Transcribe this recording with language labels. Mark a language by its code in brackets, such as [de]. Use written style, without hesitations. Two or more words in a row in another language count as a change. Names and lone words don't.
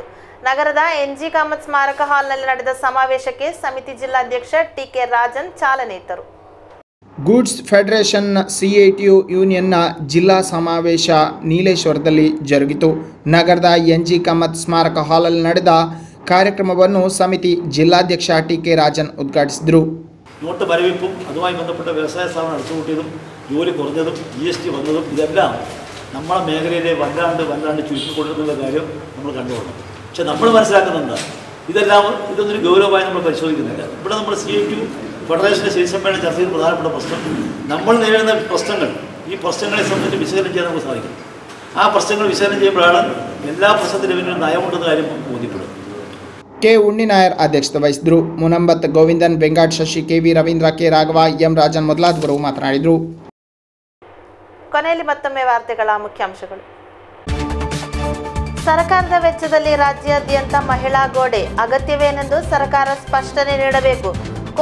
[kn] ನಗರದ NG ಕಾಮತ್ ಸ್ಮಾರಕ ಹಾಲ್ನಲ್ಲಿ ನಡೆದ ಸಮಾವೇಶಕ್ಕೆ ಸಮಿತಿ ಜಿಲ್ಲಾಧ್ಯಕ್ಷ TK ರಾಜನ್ ಚಾಲನೆ ಇತ್ತರು. ಗೂಡ್ಸ್ ಫೆಡರೇಷನ್ CITU ಯೂನಿಯನ್ನ ಜಿಲ್ಲಾ ಸಮಾವೇಶ ನೀಲೇಶ್ವರದಲ್ಲಿ ಜರುಗಿತು. ನಗರದ NG ಕಾಮತ್ ಸ್ಮಾರಕ ಹಾಲಲ್ಲಿ ನಡೆದ ಕಾರ್ಯಕ್ರಮವನ್ನು ಸಮಿತಿ ಜಿಲ್ಲಾಧ್ಯಕ್ಷ TK ರಾಜನ್ ಉದ್ಘಾಟಿಸಿದರು. [ml] നോട്ട് മരവിപ്പും അതുമായി ബന്ധപ്പെട്ട വ്യവസായ സ്ഥാപനം അടച്ചുപൂട്ടിയതും ജോലി കുറഞ്ഞതും GST വന്നതും ഇതെല്ലാം നമ്മളെ മേഖലയിലെ വല്ലാണ്ട് ചുരുക്കിക്കൊണ്ടിരുന്ന കാര്യം നമ്മൾ കണ്ടുകൊള്ളണം. പക്ഷെ നമ്മൾ മനസ്സിലാക്കുന്നുണ്ട് ഇതൊന്നൊരു ഗൗരവമായി നമ്മൾ പരിശോധിക്കുന്നില്ല. ഇവിടെ നമ്മൾ CITU ഫെഡറേഷൻ്റെ ശിവസമ്മേളനം ചർച്ച ചെയ്യുന്ന പ്രധാനപ്പെട്ട പ്രശ്നം നമ്മൾ നേരിടുന്ന പ്രശ്നങ്ങൾ, ഈ പ്രശ്നങ്ങളെ സംബന്ധിച്ച് വിശകലനം ചെയ്യാൻ നമുക്ക് സാധിക്കും. ആ പ്രശ്നങ്ങൾ വിശകലനം ചെയ്യുമ്പോഴാണ് എല്ലാ പ്രശ്നത്തിലും ഒരു നയമുണ്ടെന്ന കാര്യം ബോധ്യപ്പെടും. [kn] K ಉಣ್ಣಿನಾಯರ್ ಅಧ್ಯಕ್ಷತೆ ವಹಿಸಿದರು. ಮುನಂಬತ್ ಗೋವಿಂದನ್, ಬೆಂಗಾಟ್ ಶಶಿ, KV ರವೀಂದ್ರ, K ರಾಘವ, M ರಾಜನ್ ಮೊದಲಾದವರು ಮಾತನಾಡಿದರು. ಕೊನೆಯಲ್ಲಿ ಮತ್ತೊಮ್ಮೆ ವಾರ್ತೆಗಳ ಮುಖ್ಯಾಂಶಗಳು. ಸರ್ಕಾರದ ವೆಚ್ಚದಲ್ಲಿ ರಾಜ್ಯಾದ್ಯಂತ ಮಹಿಳಾ ಗೋಡೆ ಅಗತ್ಯವೇನೆಂದು ಸರ್ಕಾರ ಸ್ಪಷ್ಟನೆ ನೀಡಬೇಕು.